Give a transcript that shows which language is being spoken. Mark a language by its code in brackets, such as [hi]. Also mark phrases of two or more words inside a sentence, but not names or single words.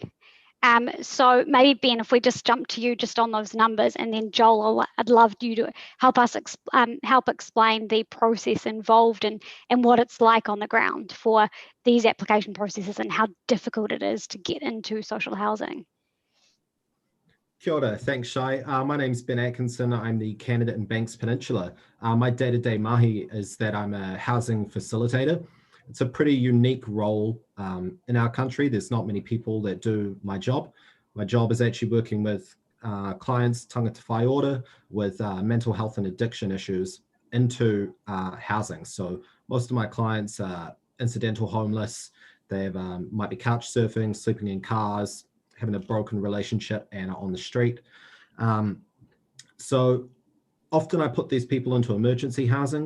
[en] So maybe Ben, if we just jump to you just on those numbers, and then Joel, I'd love you to help us help explain the process involved and what it's like on the ground for these application processes and how difficult it is to get into social housing. [mi] Kia ora, [en] thanks Shai. My name's Ben Atkinson. I'm the candidate in Banks Peninsula. My day-to-day mahi is that I'm a housing facilitator. It's a pretty unique role in our country. There's not many people that do my job. My job is actually working with clients, [mi] tangata whai ora, [en] with mental health and addiction issues into housing. So most of my clients are incidental homeless. They might be couch surfing, sleeping in cars, having a broken relationship, and are on the street. So often I put these people into emergency housing.